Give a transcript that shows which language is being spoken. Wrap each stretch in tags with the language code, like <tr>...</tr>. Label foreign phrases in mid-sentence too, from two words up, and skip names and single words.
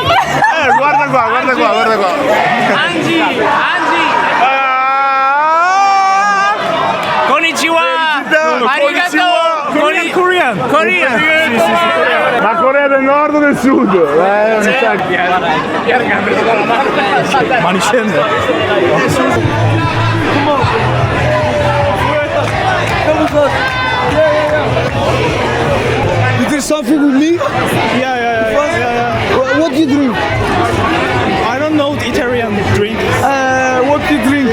<it>Guarda qua. Angie! Konnichiwa! Arigato! Korean! La Corea del Nord o del Sud?</it> <ko>많이 취했네.</ko> <en>You drink something with me? Yeah. What do you drink? I don't know the Italian drink. What do you drink?</en>